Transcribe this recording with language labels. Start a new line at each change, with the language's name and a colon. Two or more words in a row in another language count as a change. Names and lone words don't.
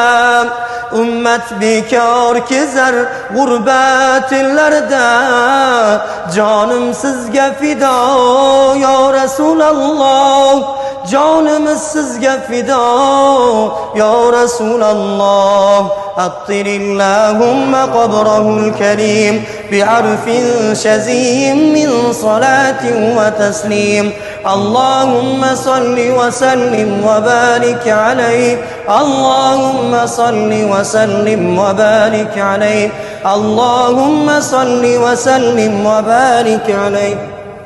Uzbek: Ummat bekor kezar g'urbat ellarda, jonim sizga fido yo Rasululloh. Jonimiz sizga fido yo Rasululloh.
Arabic: عطر اللهم قبره الكريم بعرف شذي من صلاة وتسليم. اللهم صل وسلم وبارك عليه. اللهم صل وسلم وبارك عليه. اللهم صل وسلم وبارك عليه.